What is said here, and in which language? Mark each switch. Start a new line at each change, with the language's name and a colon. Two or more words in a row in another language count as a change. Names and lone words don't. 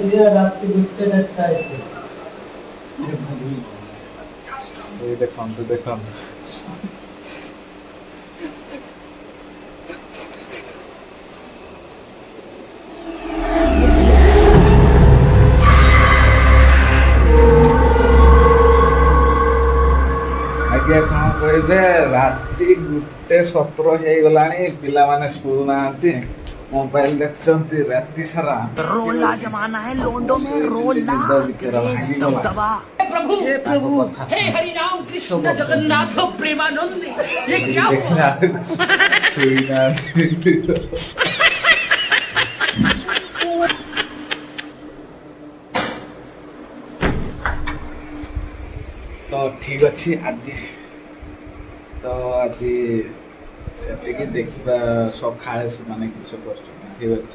Odia: ଦେଖନ୍ତୁ ଆଜ୍ଞା କଣ କହିବେ, ରାତି 1:17 ହେଇଗଲାଣି, ପିଲାମାନେ ଶୋଉନାହାନ୍ତି, ମୋବାଇଲ ଦେଖୁଛନ୍ତି ରାତି ସାରା।
Hindi: रोला जमाना है लोंडो में रोला क्रेज दबदबा। हे प्रभु हे हरि राम कृष्ण जगन्नाथ प्रेमानंद, ये क्या हुआ?
Odia: ତ ଠିକ୍ ଅଛି, ଆଜି ସେତିକି ଦେଖିବା ସକାଳେ ସେମାନେ କିସ କରୁଛନ୍ତି, ଠିକ୍ ଅଛି।